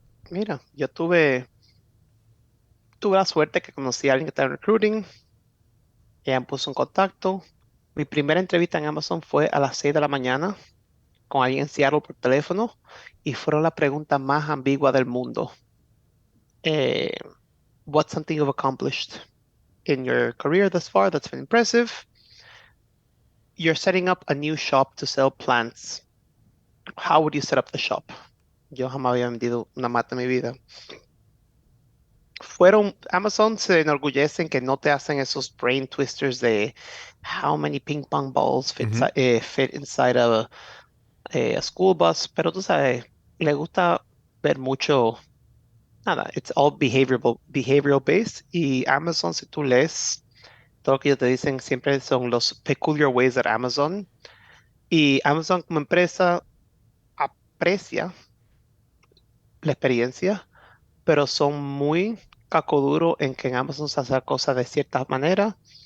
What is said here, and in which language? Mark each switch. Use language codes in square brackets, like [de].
[es] Mira, yo tuve la suerte que conocí a alguien que estaba en recruiting, ella me puso en contacto. Mi primera entrevista en Amazon fue a las 6 de la mañana con alguien en Seattle por teléfono y fueron las preguntas más ambiguas del mundo. [en] Eh, what's something you've accomplished in your career thus far that's been impressive? You're setting up a new shop to sell plants. How would you set up the shop? [es] Yo jamás había vendido una mata en mi vida. Amazon se enorgullecen que no te hacen esos [en] brain twisters [es] de [en] how many ping pong balls Ujú. fit inside a school bus, [es] pero tú sabes, le gusta ver mucho, nada, [en] it's all behavioral based [es] y Amazon, si tú lees, todo lo que ellos te dicen siempre son los [en] peculiar ways that [es] Amazon y Amazon como empresa aprecia la experiencia, pero son muy cacoduros en que en Amazon se hace cosas de cierta manera.